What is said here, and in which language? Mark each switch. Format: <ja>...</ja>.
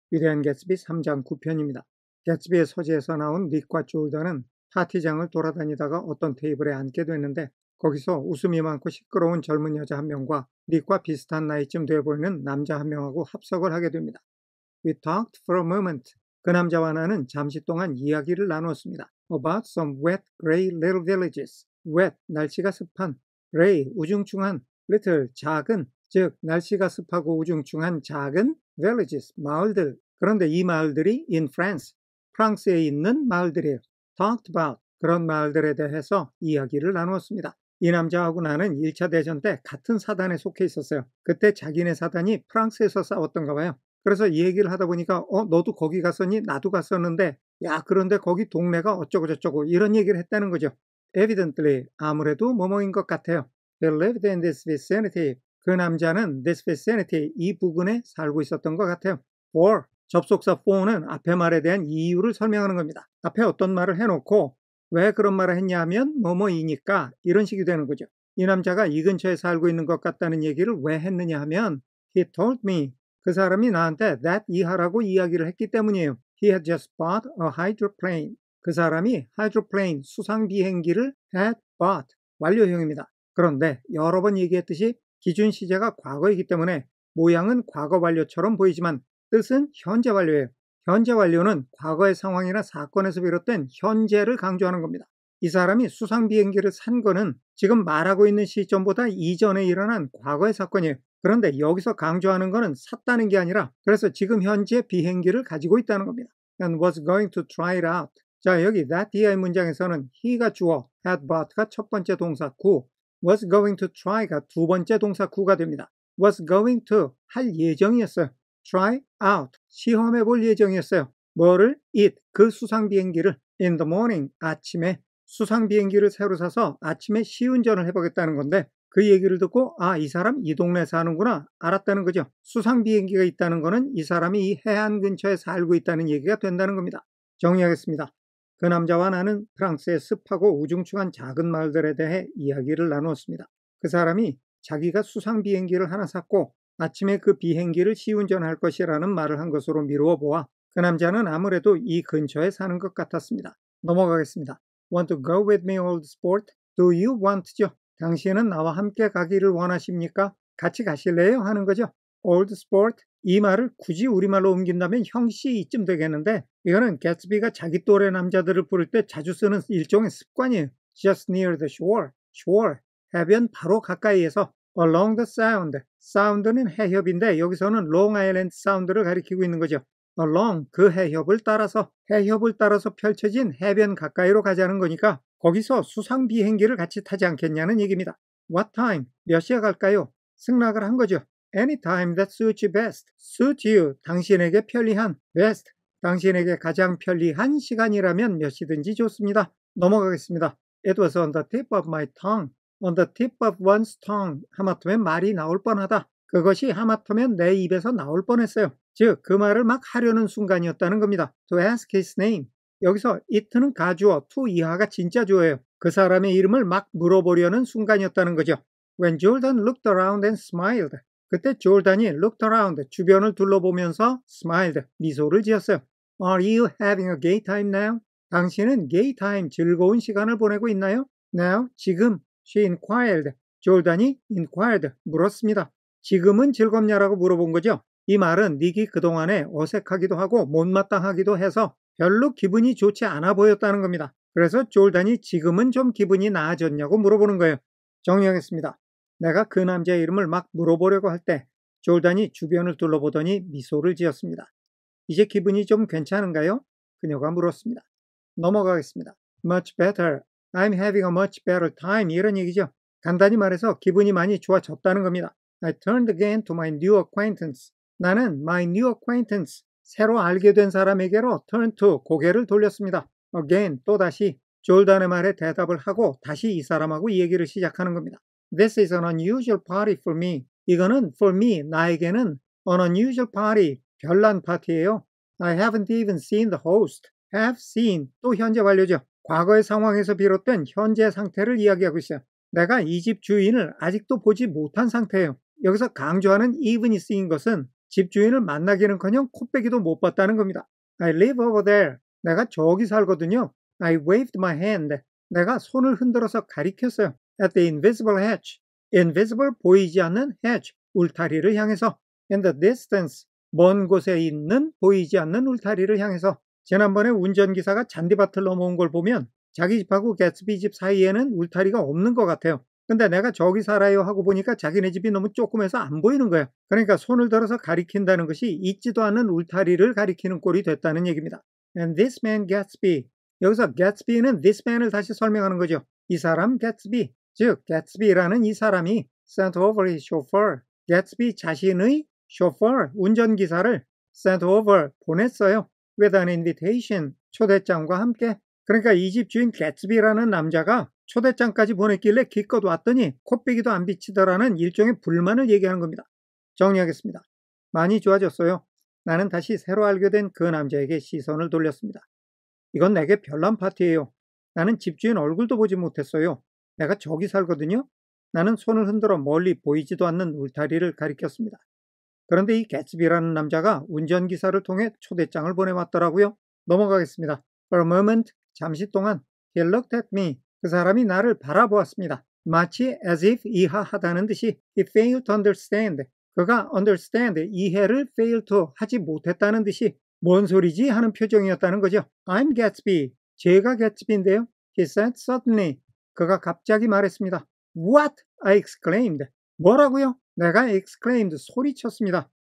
<ko>위대한 개츠비 3장 9편입니다. 개츠비의 서재에서 나온 닉과 졸단은 파티장을 돌아다니다가 어떤 테이블에 앉게 됐는데 거기서 웃음이 많고 시끄러운 젊은 여자 한 명과 닉과 비슷한 나이쯤 돼 보이는 남자 한 명하고 합석을 하게 됩니다.</ko> <en>We talked for a moment.</en> <ko>그 남자와 나는 잠시 동안 이야기를 나누었습니다.</ko> <en>About some wet, gray little villages.</en> <ko>wet, 날씨가 습한, gray, 우중충한, little, 작은, 즉 날씨가 습하고 우중충한 작은 villages, 마을들. 그런데 이 마을들이 in France, 프랑스에 있는 마을들이에요. Talked about, 그런 마을들에 대해서 이야기를 나누었습니다. 이 남자하고 나는 1차 대전 때 같은 사단에 속해 있었어요. 그때 자기네 사단이 프랑스에서 싸웠던가 봐요. 그래서 이 얘기를 하다 보니까 너도 거기 갔었니? 나도 갔었는데 야 그런데 거기 동네가 어쩌고 저쩌고 이런 얘기를 했다는 거죠. Evidently 아무래도 뭐뭐인 것 같아요.</ko> <en>They lived in this vicinity.</en> <ko>그 남자는 this vicinity 이 부근에 살고 있었던 것 같아요. For 접속사 for는 앞에 말에 대한 이유를 설명하는 겁니다. 앞에 어떤 말을 해놓고 왜 그런 말을 했냐 하면 뭐뭐이니까 이런 식이 되는 거죠. 이 남자가 이 근처에 살고 있는 것 같다는 얘기를 왜 했느냐 하면</ko> <en>He told me</en> <ko>그 사람이 나한테 that 이하라고 이야기를 했기 때문이에요.</ko> <en>He had just bought a hydroplane.</en> <ko>그 사람이 hydroplane 수상 비행기를 had bought 완료형입니다. 그런데 여러 번 얘기했듯이 기준 시제가 과거이기 때문에 모양은 과거 완료처럼 보이지만 뜻은 현재 완료예요. 현재 완료는 과거의 상황이나 사건에서 비롯된 현재를 강조하는 겁니다. 이 사람이 수상 비행기를 산 거는 지금 말하고 있는 시점보다 이전에 일어난 과거의 사건이에요. 그런데 여기서 강조하는 거는 샀다는 게 아니라 그래서 지금 현재 비행기를 가지고 있다는 겁니다.</ko> <en>And was going to try it out.</en> <ko>자, 여기 that 이하의 문장에서는 he가 주어, had bought가 첫 번째 동사 구, was going to try가 두 번째 동사 구가 됩니다. was going to 할 예정이었어요. try out 시험해 볼 예정이었어요. 뭐를? it 그 수상 비행기를 in the morning 아침에 수상 비행기를 새로 사서 아침에 시운전을 해보겠다는 건데 그 얘기를 듣고 이 사람 이 동네에 사는구나 알았다는 거죠. 수상 비행기가 있다는 거는 이 사람이 이 해안 근처에 살고 있다는 얘기가 된다는 겁니다. 정리하겠습니다. 그 남자와 나는 프랑스의 습하고 우중충한 작은 마을들에 대해 이야기를 나누었습니다. 그 사람이 자기가 수상 비행기를 하나 샀고 아침에 그 비행기를 시운전할 것이라는 말을 한 것으로 미루어 보아 그 남자는 아무래도 이 근처에 사는 것 같았습니다. 넘어가겠습니다.</ko> <en>Want to go with me, old sport? Do you want?죠.</en> <ko>당신은 나와 함께 가기를 원하십니까? 같이 가실래요? 하는 거죠. old sport 이 말을 굳이 우리말로 옮긴다면 형씨 이쯤 되겠는데 이거는 개츠비가 자기 또래 남자들을 부를 때 자주 쓰는 일종의 습관이에요.</ko> <en>Just near the shore.</en> <ko>shore 해변 바로 가까이에서 along the sound. sound는 해협인데 여기서는 long island sound를 가리키고 있는 거죠. along 그 해협을 따라서 펼쳐진 해변 가까이로 가자는 거니까 거기서 수상 비행기를 같이 타지 않겠냐는 얘기입니다.</ko> <en>What time?</en> <ko>몇 시에 갈까요? 승낙을 한 거죠.</ko> <en>Anytime that suits you best.</en> <ko>suit you 당신에게 편리한 best 당신에게 가장 편리한 시간이라면 몇 시든지 좋습니다. 넘어가겠습니다.</ko> <en>It was on the tip of my tongue. On the tip of one's tongue.</en> <ko>하마터면 말이 나올 뻔하다. 그것이 하마터면 내 입에서 나올 뻔했어요. 즉, 그 말을 막 하려는 순간이었다는 겁니다.</ko> <en>To ask his name.</en> <ko>여기서 it는 가주어, to 이하가 진짜 주어예요. 그 사람의 이름을 막 물어보려는 순간이었다는 거죠.</ko> <en>When Jordan looked around and smiled.</en> <ko>그때 졸단이 looked around, 주변을 둘러보면서 smiled, 미소를 지었어요.</ko> <en>Are you having a gay time now?</en> <ko>당신은 gay time, 즐거운 시간을 보내고 있나요? Now, 지금.</ko> <en>She inquired.</en> <ko>졸단이 inquired, 물었습니다. 지금은 즐겁냐라고 물어본 거죠. 이 말은 닉이 그동안에 어색하기도 하고 못마땅하기도 해서 별로 기분이 좋지 않아 보였다는 겁니다. 그래서 졸단이 지금은 좀 기분이 나아졌냐고 물어보는 거예요. 정리하겠습니다. 내가 그 남자의 이름을 막 물어보려고 할 때 졸단이 주변을 둘러보더니 미소를 지었습니다. 이제 기분이 좀 괜찮은가요? 그녀가 물었습니다. 넘어가겠습니다.</ko> <en>Much better. I'm having a much better time.</en> <ko>이런 얘기죠. 간단히 말해서 기분이 많이 좋아졌다는 겁니다.</ko> <en>I turned again to my new acquaintance.</en> <ko>나는 my new acquaintance, 새로 알게 된 사람에게로 turn to, 고개를 돌렸습니다. Again, 또다시 졸단의 말에 대답을 하고 다시 이 사람하고 이 얘기를 시작하는 겁니다.</ko> <en>This is an unusual party for me.</en> <ko>이거는 for me, 나에게는 an unusual party, 별난 파티예요.</ko> <en>I haven't even seen the host.</en> <ko>have seen, 또 현재 완료죠. 과거의 상황에서 비롯된 현재 상태를 이야기하고 있어요. 내가 이 집 주인을 아직도 보지 못한 상태예요. 여기서 강조하는 even이 쓰인 것은 집주인을 만나기는커녕 코빼기도 못 봤다는 겁니다.</ko> <en>I live over there.</en> <ko>내가 저기 살거든요.</ko> <en>I waved my hand.</en> <ko>내가 손을 흔들어서 가리켰어요.</ko> <en>At the invisible hedge.</en> <ko>invisible 보이지 않는 hedge. 울타리를 향해서.</ko> <en>In the distance.</en> <ko>먼 곳에 있는 보이지 않는 울타리를 향해서. 지난번에 운전기사가 잔디밭을 넘어온 걸 보면 자기 집하고 개츠비 집 사이에는 울타리가 없는 것 같아요. 근데 내가 저기 살아요 하고 보니까 자기네 집이 너무 조그매서 안 보이는 거야. 그러니까 손을 들어서 가리킨다는 것이 있지도 않은 울타리를 가리키는 꼴이 됐다는 얘기입니다.</ko> <en>And this man Gatsby.</en> <ko>여기서 Gatsby는 this man을 다시 설명하는 거죠. 이 사람 Gatsby. 즉 Gatsby라는 이 사람이</ko> <en>sent over his chauffeur.</en> <ko>Gatsby 자신의 chauffeur, 운전기사를 sent over, 보냈어요. with an invitation, 초대장과 함께. 그러니까 이 집 주인 Gatsby라는 남자가 초대장까지 보냈길래 기껏 왔더니 코빼기도 안 비치더라는 일종의 불만을 얘기하는 겁니다. 정리하겠습니다. 많이 좋아졌어요. 나는 다시 새로 알게 된 그 남자에게 시선을 돌렸습니다. 이건 내게 별난 파티예요. 나는 집주인 얼굴도 보지 못했어요. 내가 저기 살거든요. 나는 손을 흔들어 멀리 보이지도 않는 울타리를 가리켰습니다. 그런데 이 개츠비라는 남자가 운전기사를 통해 초대장을 보내왔더라고요. 넘어가겠습니다.</ko> <en>For a moment,</en> <ko>잠시 동안</ko> <en>he looked at me.</en> <ko>그 사람이 나를 바라보았습니다. 마치 as if 이하하다는 듯이</ko> <en>he failed to understand.</en> <ko>그가 understand, 이해를 fail to 하지 못했다는 듯이 뭔 소리지 하는 표정이었다는 거죠.</ko> <en>I'm Gatsby.</en> <ko>제가 개츠비인데요.</ko> <en>He said suddenly.</en> <ko>그가 갑자기 말했습니다.</ko> <en>What? I exclaimed.</en> <ko>뭐라고요? 내가 exclaimed, 소리쳤습니다.</ko>